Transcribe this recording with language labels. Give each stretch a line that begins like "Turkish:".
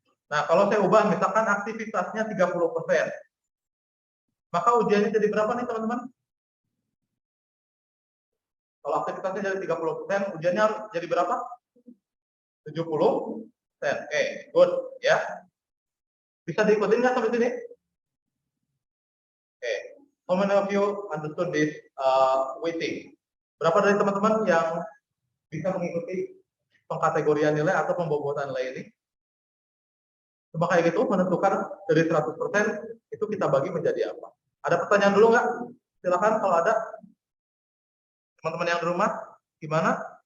Indonesian: Nah, kalau saya ubah misalkan aktivitasnya 30%. Maka ujiannya jadi berapa nih, teman-teman? Kalau aktivitasnya jadi 30%, ujiannya harus jadi berapa? 70%. Oke, good ya. Bisa diikutin nggak sampai sini? Oke.
English: How many of you understood this weighting?
Indonesian: Berapa dari teman-teman yang bisa mengikuti pengkategorian nilai atau pembobotan nilai ini? Cuma kayak gitu, menentukan dari 100% itu kita bagi menjadi apa. Ada pertanyaan dulu nggak? Silakan kalau ada. Teman-teman yang di rumah, gimana?